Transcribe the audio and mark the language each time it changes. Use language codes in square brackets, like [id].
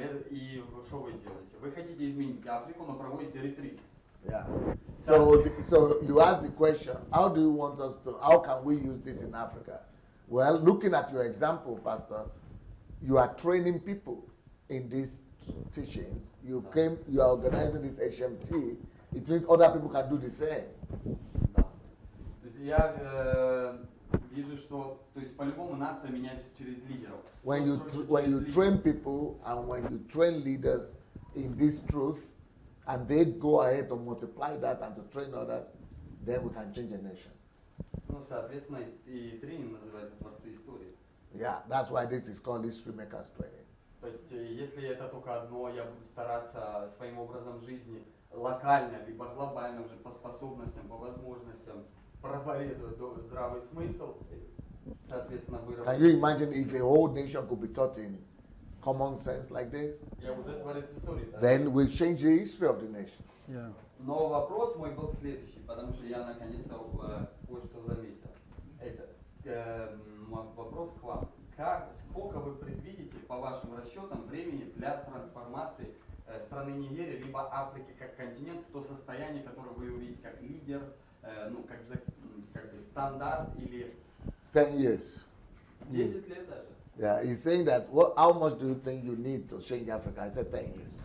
[ru] И что вы делаете? Вы хотите изменить Африку, но проводите ретрит. [en] Yeah. So you ask the question, how do you want us to, how can we use this in Africa? Well, looking at your example, Pastor, you are training people in these teachings. You are organizing this HMT. It means other people can do the same. [ru] Да. То есть я вижу, что, то есть по-любому нация меняется через лидеров. [en] When you train people and when you train leaders in this truth, and they go ahead to multiply that and to train others, then we can change a nation. [ru] Ну, соответственно, и тренинг называется «Творцы истории». [en] Yeah, that's why this is called History Makers Training. [ru] То есть, если это только одно, я буду стараться своим образом жизни локально, либо глобально уже по способностям, по возможностям проповедовать здравый смысл, соответственно, выработать. [en] Can you imagine if a whole nation could be taught in common sense like this? [ru] Я уже творец истории. Да? [en] Then we change the history of the nation. Yeah. [ru] Но вопрос мой был следующий, потому что я наконец-то кое-что заметил. Это вопрос к вам. Сколько вы предвидите, по вашим расчетам, времени для трансформации страны Нигерии, либо Африки как континент в то состояние, которое вы увидите как лидер, ну, как бы стандарт или [en] 10 years. [ru] 10 лет даже? [en] Yeah, he's saying that, how much do you think you need to change Africa? I said 10 years.